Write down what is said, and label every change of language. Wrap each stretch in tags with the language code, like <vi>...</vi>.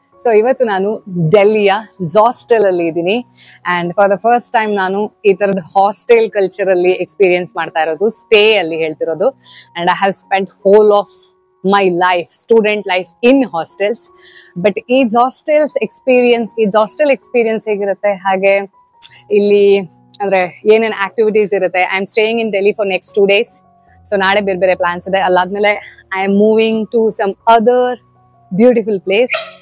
<kn>So, ಇವತ್ತು ನಾನು ಡೆಲ್ಲಿಯ hostel ಅಲ್ಲಿ ಇದ್ದೀನಿ</kn> <en>and for the first time</en> <kn>ನಾನು ಈ ತರದ ಹಾಸ್ಟೆಲ್ ಕಲ್ಚರ್ ಅಲ್ಲಿ ಎಕ್ಸ್ಪೀರಿಯನ್ಸ್ ಮಾಡ್ತಾ ಇರೋದು, ಸ್ಟೇ ಅಲ್ಲಿ ಹೇಳ್ತಿರೋದು.</kn> <en>and I have spent whole of my life, student life in hostels.</en> <kn>but ಈ ಹಾಸ್ಟೆಲ್ ಎಕ್ಸ್ಪೀರಿಯನ್ಸ್ ಹೇಗಿರುತ್ತೆ, ಹಾಗೆ ಇಲ್ಲಿ ಅಂದ್ರೆ ಏನೇನ್ ಆಕ್ಟಿವಿಟೀಸ್ ಇರುತ್ತೆ.</kn> <en>I am staying in Delhi for next 2 days. So</en> <kn>ನಾಳೆ ಬೇರೆ ಬೇರೆ ಪ್ಲಾನ್ಸ್ ಇದೆ.</kn> <en>ಅಲ್ಲಾದ್ಮೇಲೆ I am moving to some other beautiful place.</en>